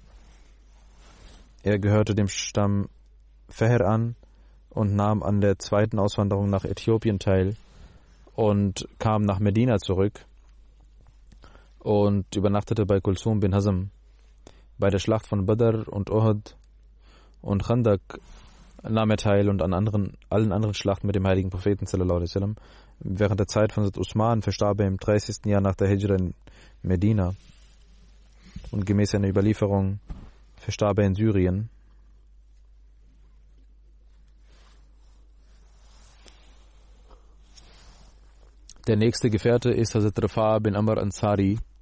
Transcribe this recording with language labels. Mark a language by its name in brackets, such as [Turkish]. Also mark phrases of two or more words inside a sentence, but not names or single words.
[German] Er gehörte dem Stamm Fehr an und nahm an der zweiten Auswanderung nach Äthiopien teil und kam nach Medina zurück und übernachtete bei Kulsum bin Hazm. Bei der Schlacht von Badr und Uhud und Khandak nahm er teil und an allen anderen Schlachten mit dem heiligen Propheten [Arabic] صلى الله عليه وسلم. [German] Während der Zeit von Hazrat Usman verstarb er im 30. Jahr nach der Hijra in Medina und gemäß einer Überlieferung verstarb er in Syrien. Der nächste Gefährte ist Hazrat Rifa' bin Amr Ansari.